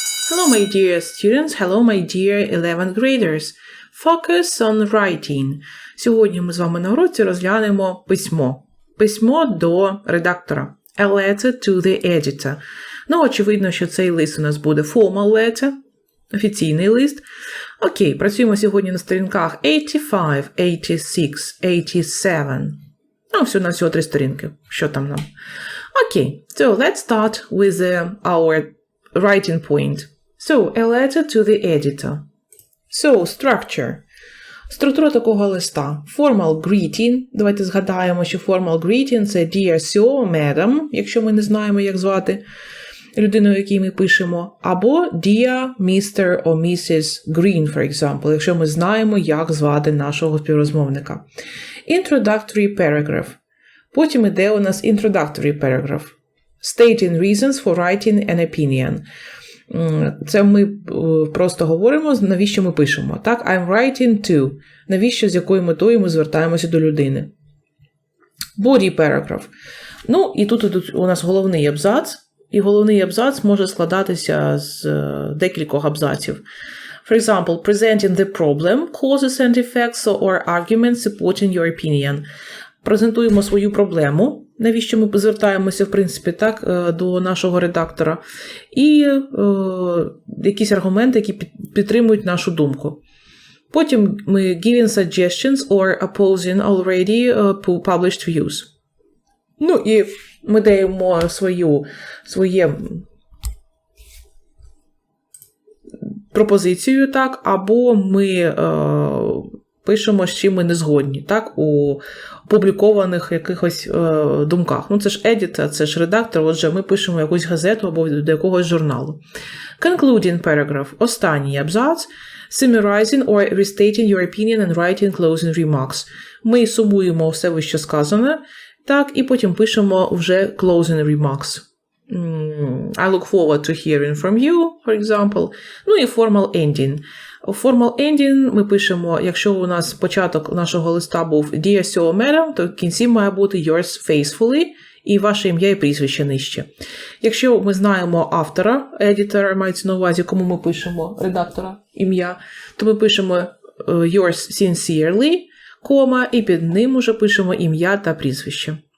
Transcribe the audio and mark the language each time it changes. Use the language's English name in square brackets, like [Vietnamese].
[English] Hello my dear students, hello my dear 11th graders. Focus on writing. [Ukrainian] Сьогодні ми з вами на уроці розглянемо письмо. Письмо до редактора. [English] A letter to the editor. [Ukrainian] Ну, очевидно, що цей лист у нас буде [English] formal letter, [Ukrainian] офіційний лист. Окей, працюємо сьогодні на сторінках 85, 86, 87. Ну, всього 3 сторінки. Що там нам? [English] Okay, so let's start with our writing point. So, a letter to the editor. So, structure. [Ukrainian] Структура такого листа. [English] Formal greeting. [Ukrainian] Давайте згадаємо, що [English] formal greeting [Ukrainian] – це [English] dear sir, madam, [Ukrainian] якщо ми не знаємо, як звати людину, якій ми пишемо. [English] Або dear Mr. or Mrs. Green, for example, [Ukrainian] якщо ми знаємо, як звати нашого співрозмовника. [English] Introductory paragraph. [Ukrainian] Потім іде у нас [English] introductory paragraph. Stating reasons for writing an opinion. [Ukrainian] Це ми просто говоримо, навіщо ми пишемо. [English] Так, I'm writing to. [Ukrainian] Навіщо, з якою метою ми звертаємося до людини. [English] Body paragraph. [Ukrainian] Ну, і тут у нас головний абзац. І головний абзац може складатися з декількох абзаців. [English] For example, presenting the problem, causes and effects or arguments supporting your opinion. [Ukrainian] Презентуємо свою проблему, навіщо ми звертаємося, в принципі, так, до нашого редактора, і якісь аргументи, які підтримують нашу думку. Потім ми [English] giving suggestions or opposing already published views. [Ukrainian] Ну, і ми даємо своє пропозицію, так, або ми пишемо, з чим ми не згодні, так, у опублікованих якихось думках. Ну, це ж едітор, це ж редактор, отже, ми пишемо якусь газету або до якогось журналу. [English] Concluding paragraph, [Ukrainian] останній абзац, [English] summarizing or restating your opinion and writing closing remarks. [Ukrainian] Ми сумуємо все вище сказане, так, і потім пишемо вже [English] closing remarks. I look forward to hearing from you, for example. [Ukrainian] Ну і [English] formal ending. [Ukrainian] У [English] formal ending [Ukrainian] ми пишемо, якщо у нас початок нашого листа був [English] Dear Sir, Madam, [Ukrainian] то в кінці має бути [English] Yours faithfully [Ukrainian] і ваше ім'я і прізвище нижче. Якщо ми знаємо автора, editor, мається на увазі, кому ми пишемо, редактора, ім'я, то ми пишемо [English] Yours sincerely, [Ukrainian] кома, і під ним уже пишемо ім'я та прізвище.